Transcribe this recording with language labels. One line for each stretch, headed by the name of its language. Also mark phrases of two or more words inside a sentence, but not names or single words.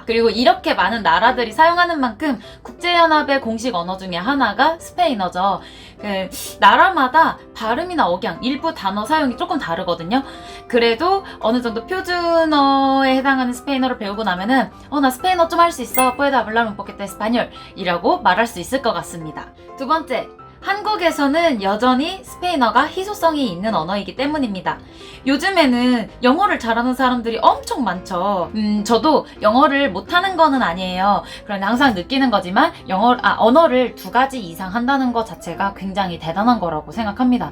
Korean: 그리고 이렇게 많은 나라들이 사용하는 만큼 국제연합의 공식 언어 중에 하나가 스페인어죠. 나라마다 발음이나 억양, 일부 단어 사용이 조금 다르거든요. 그래도 어느 정도 표준어에 해당하는 스페인어를 배우고 나면은 나 스페인어 좀 할 수 있어.
Spanish: puedo hablar un poquito español
Korean: 이라고 말할 수 있을 것 같습니다. 두 번째, 한국에서는 여전히 스페인어가 희소성이 있는 언어이기 때문입니다. 요즘에는 영어를 잘하는 사람들이 엄청 많죠. 저도 영어를 못하는 거는 아니에요. 그런데 항상 느끼는 거지만 언어를 2가지 이상 한다는 것 자체가 굉장히 대단한 거라고 생각합니다.